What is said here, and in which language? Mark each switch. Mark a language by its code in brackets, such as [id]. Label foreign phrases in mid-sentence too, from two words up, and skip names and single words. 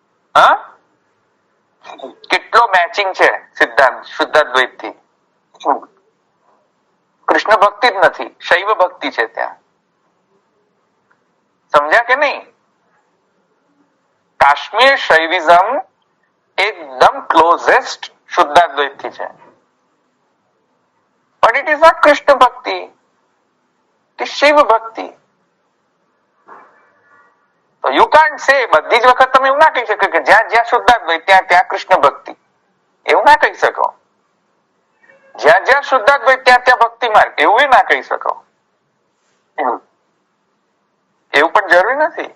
[gu] હા, કેટલો મેચિંગ છે સિદ્ધાંત શુદ્ધાદ્વૈત થી. કૃષ્ણ ભક્તિ જ નથી, શૈવ ભક્તિ છે ત્યાં. સમજ્યા કે નહીં? કાશ્મીર શૈવિઝમ એકદમ ક્લોઝેસ્ટ શુદ્ધાદ્વૈત થી છે, [en] but it is not [gu] કૃષ્ણ ભક્તિ, [en] it is [gu] શિવ ભક્તિ. તો [en] you can't say, [gu] બધી જ વખત તમે એવું ના કહી શકો કે જ્યાં જ્યાં શુદ્ધાદ્વૈત ત્યાં ત્યાં કૃષ્ણ ભક્તિ, એવું ના કહી શકો. જ્યાં જ્યાં શુદ્ધાદ્વૈત ત્યાં ત્યાં ભક્તિ માર્ગ, એવું ના કહી શકો. એવું પણ જરૂરી નથી.